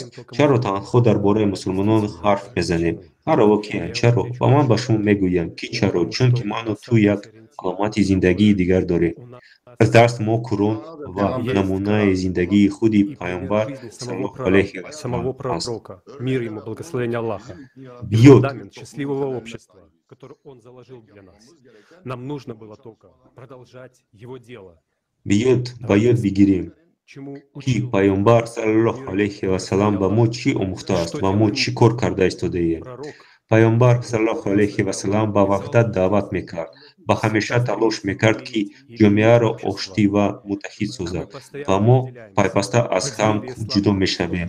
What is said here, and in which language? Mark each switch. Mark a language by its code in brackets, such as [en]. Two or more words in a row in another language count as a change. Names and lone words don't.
[tg] чаро танҳо дар бораи мусулмонон ҳарф мезанем? ҳар океан, чаро? ва ман ба шумо мегӯям, ки чаро? Чунки ману ту як аломати зиндагии дигар дорем. Аз дарс мо Курон ва намунаи зиндагии худи пайғамбар [ar] صلى الله عليه و [ru] самого [tg] саллам аст. [ru] пророка, мир ему, благословение Аллаха, и [tg] Биёд [ru] фундамент счастливого общества, который он заложил для нас. Нам нужно было только продолжать его дело. [tg] биёд ба ёд бигирем [ru] Чему [tg] ки [ru] учил [tg] пайғамбар [ar] صلى الله عليه وسلم [tg] ба мо чӣ омӯхтааст ва мо чӣ кор карда истодаем. [ru] пророк, [tg] пайғамбар [ar] صلى الله عليه وسلم [tg] ба ваҳдат даъват мекард ва ҳамеша талош мекард ки ҷомеаро оштӣ ва муттаҳид созад ва мо пайваста аз халқ ҷудо мешавем.